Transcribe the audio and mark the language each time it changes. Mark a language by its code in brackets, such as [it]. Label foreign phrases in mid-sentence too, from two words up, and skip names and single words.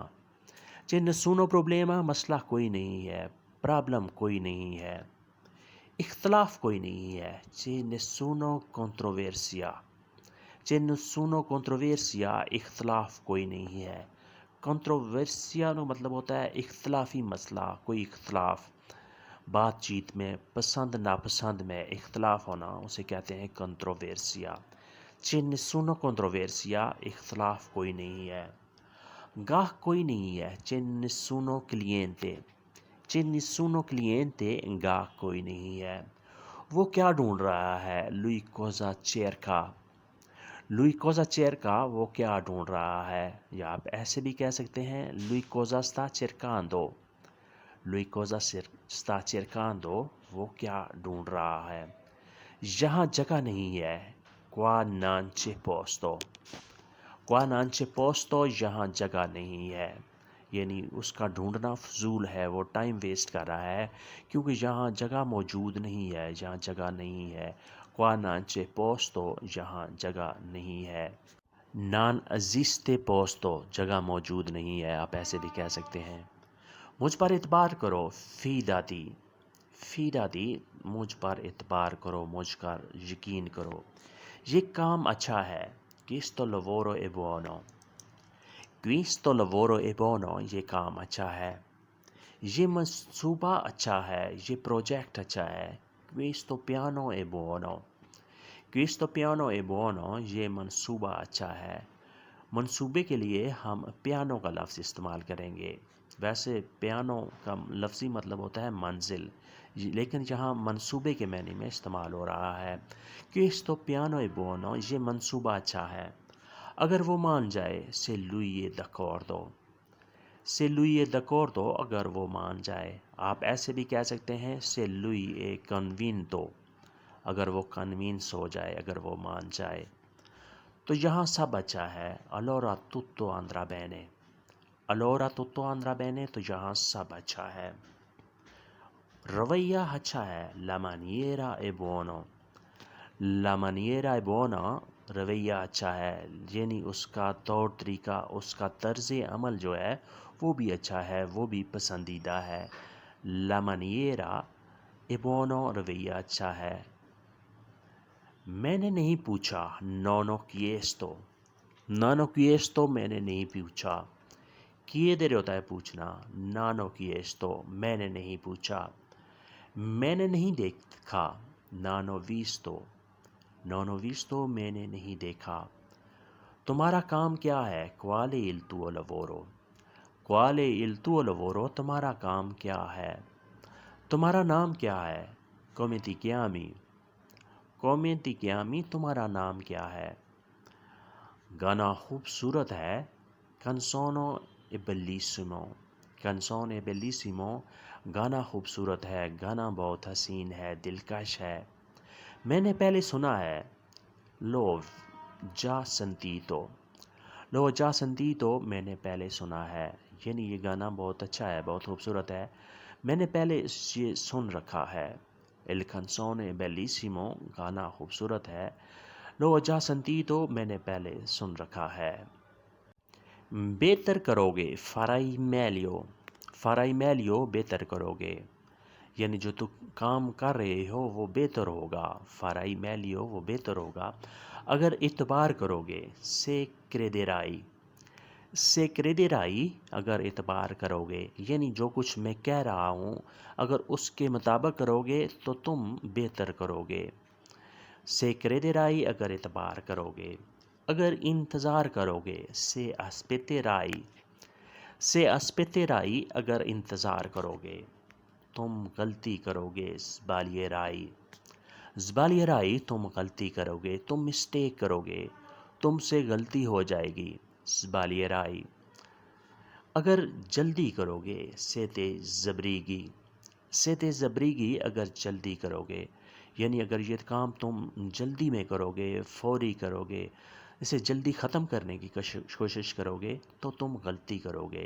[it] c'è nessuno problema، [ur] مسئلہ کوئی نہیں ہے، پرابلم کوئی نہیں ہے۔ اختلاف کوئی نہیں ہے، [it] c'è nessuno controversia۔ c'è nessuno controversia، [ur] اختلاف کوئی نہیں ہے۔ controversia کا مطلب ہوتا ہے اختلافی مسئلہ، کوئی اختلاف، بات چیت میں پسند ناپسند میں اختلاف ہونا اسے کہتے ہیں controversia۔ [it] c'è nessuno controversia، [ur] اختلاف کوئی نہیں ہے۔ گاہک کوئی نہیں ہے، [it] c'è nessuno cliente۔ c'è nessuno cliente، [ur] گاہک کوئی نہیں ہے۔ وہ کیا ڈھونڈ رہا ہے، [it] lui cosa cerca۔ lui cosa cerca، [ur] وہ کیا ڈھونڈ رہا ہے، یا آپ ایسے بھی کہہ سکتے ہیں [it] lui cosa sta cercando۔ lui cosa sta cercando، [ur] وہ کیا ڈھونڈ رہا ہے۔ یہاں جگہ نہیں ہے، [it] qua non c'è posto۔ qua non c'è posto، [ur] یہاں جگہ نہیں ہے، یعنی اس کا ڈھونڈنا فضول ہے، وہ ٹائم ویسٹ کر رہا ہے کیونکہ یہاں جگہ موجود نہیں ہے، یہاں جگہ نہیں ہے۔ [it] qua non c'è posto، [ur] یہاں جگہ نہیں ہے۔ [it] non esiste posto، [ur] جگہ موجود نہیں ہے، آپ ایسے بھی کہہ سکتے ہیں۔ مجھ پر اعتبار کرو، [it] fidati۔ fidati، [ur] مجھ پر اعتبار کرو، مجھ پر یقین کرو۔ یہ کام اچھا ہے، [it] questo lavoro è buono۔ questo lavoro è buono، [ur] یہ کام اچھا ہے۔ یہ منصوبہ اچھا ہے، یہ پروجیکٹ اچھا ہے، [it] questo piano è buono۔ questo piano è buono، [ur] یہ منصوبہ اچھا ہے۔ منصوبے کے لیے ہم پیانو کا لفظ استعمال کریں گے، ویسے پیانو کا لفظی مطلب ہوتا ہے منزل، لیکن یہاں منصوبے کے معنی میں استعمال ہو رہا ہے۔ [it] questo piano è buono، [ur] یہ منصوبہ اچھا ہے۔ اگر وہ مان جائے [it] se lui è d'accordo، se lui è d'accordo [ur] اگر وہ مان جائے۔ آپ ایسے بھی کہہ سکتے ہیں [it] se lui è convinto، [ur] اگر وہ کنوینس ہو جائے، اگر وہ مان جائے۔ تو یہاں سب اچھا ہے، [it] allora tutto andrà bene، allora tutto andrà bene، [ur] تو یہاں سب اچھا ہے۔ رویہ اچھا ہے، [it] la maniera è buono، la maniera è buona، [ur] رویہ اچھا ہے، یعنی اس کا طور طریقہ، اس کا طرز عمل جو ہے وہ بھی اچھا ہے، وہ بھی پسندیدہ ہے۔ [it] la maniera è buono، [ur] رویہ اچھا ہے۔ میں نے نہیں پوچھا، [it] non ho chiesto، non ho chiesto [ur] میں نے نہیں پوچھا۔ chiedere ہوتا ہے پوچھنا، [it] non ho chiesto [ur] میں نے نہیں پوچھا۔ میں نے نہیں دیکھا، [it] non ho visto، non ho visto [ur] میں نے نہیں دیکھا۔ تمہارا کام کیا ہے، [it] quale il tuo lavoro، quale il tuo lavoro [ur] تمہارا کام کیا ہے۔ تمہارا نام کیا ہے، [it] come ti chiami، come ti chiami [ur] تمہارا نام کیا ہے۔ گانا خوبصورت ہے، [it] canzone è bellissimo، canzone è bellissimo [ur] گانا خوبصورت ہے، گانا بہت حسین ہے، دلکش ہے۔ میں نے پہلے سنا ہے، [it] l'ho già sentito، l'ho già sentito [ur] میں نے پہلے سنا ہے، یعنی یہ گانا بہت اچھا ہے، بہت خوبصورت ہے، میں نے پہلے یہ سن رکھا ہے۔ [it] il canzone è bellissimo [ur] گانا خوبصورت ہے، [it] l'ho già sentito [ur] میں نے پہلے سن رکھا ہے۔ بہتر کرو گے، [it] farai meglio، farai meglio [ur] بہتر کرو گے، یعنی جو تم کام کر رہے ہو وہ بہتر ہوگا، [it] farai meglio [ur] وہ بہتر ہوگا۔ اگر اعتبار کرو گے، [it] se crederai، se crederai [ur] اگر اعتبار کرو گے، یعنی جو کچھ میں کہہ رہا ہوں اگر اس کے مطابق کرو گے تو تم بہتر کرو گے۔ [it] se crederai [ur] اگر اعتبار کرو گے۔ اگر انتظار کرو گے، [it] se aspetterai، se aspetterai [ur] اگر انتظار کرو گے۔ تم غلطی کرو گے، sbaglierai، sbaglierai تم غلطی کرو گے، تم مسٹیک کرو گے، تم سے غلطی ہو جائے گی، sbaglierai۔ اگر جلدی کرو گے، [it] siete zabrighi، siete zabrighi [ur] اگر جلدی کرو گے، یعنی اگر یہ کام تم جلدی میں کرو گے، فوری کرو گے، اسے جلدی ختم کرنے کی کوشش کرو گے تو تم غلطی کرو گے۔